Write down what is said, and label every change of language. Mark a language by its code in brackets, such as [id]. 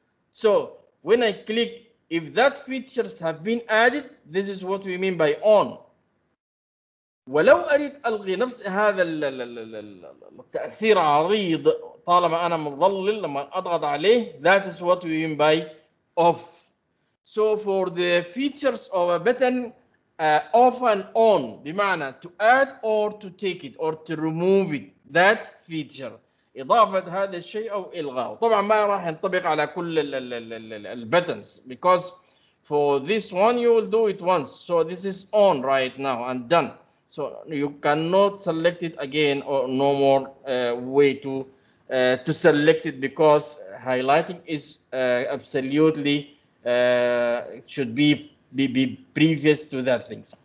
[en] So when I click, if that features have been added, this is what we mean by on. [ar] ولو أريد ألغي نفس هذا التأثير عريض طالما أنا مظلل لما أضغط عليه، [en] that is what we mean by off. So for the features of a button, off and on [ar] بمعنى [en] to add or to take it or to remove it, that feature. [ar] إضافة هذا الشيء أو إلغاءه. طبعا ما راح ينطبق على كل الbuttons [en] because for this one you will do it once. So this is on right now and done. So you cannot select it again or no more way to select it because highlighting is absolutely should be previous to that things.